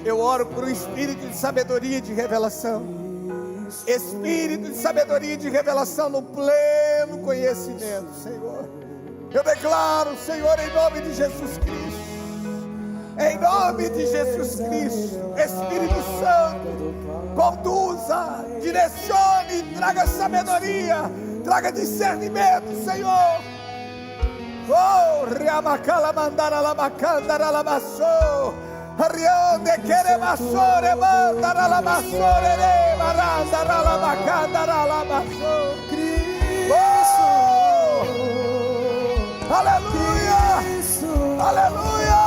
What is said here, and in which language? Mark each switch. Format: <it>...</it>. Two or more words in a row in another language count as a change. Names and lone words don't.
<pt>Eu oro por um espírito de sabedoria e de revelação. Espírito de sabedoria e de revelação no pleno conhecimento, Senhor. Eu declaro, Senhor, em nome de Jesus Cristo. Em nome de Jesus Cristo, Espírito Santo, conduza, direcione, traga sabedoria, traga discernimento, Senhor. Oh, Riamacala mandara la macandara la basso, Riande queremassore mandara la bassore re marandara la macandara la basso. Oh, aleluia, aleluia.</pt>